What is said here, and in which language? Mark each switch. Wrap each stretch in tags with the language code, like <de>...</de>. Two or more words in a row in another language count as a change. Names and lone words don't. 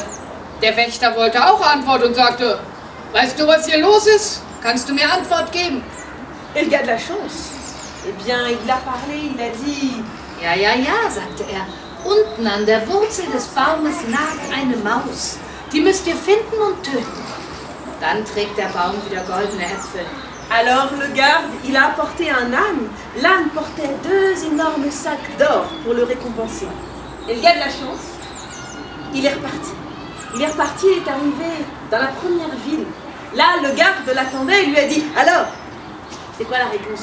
<de>Der Wächter wollte auch Antwort und sagte, weißt du, was hier los ist? Kannst du mir Antwort geben?</de> <fr>Et le gars de la chance, eh bien, il a parlé, il a dit...</fr> <de>Ja, sagte er. Unten an der Wurzel des Baumes nagt eine Maus. Die müsst ihr finden und töten. Dann trägt der Baum wieder goldene Äpfel.</de> <fr>Alors le garde, il a apporté un âne. L'âne portait 2 énormes sacs d'or pour le récompenser. Et le gars de la chance, il est reparti. Il est arrivé dans la première ville. Là, le garde l'attendait et lui a dit « Alors, c'est quoi la réponse?</fr>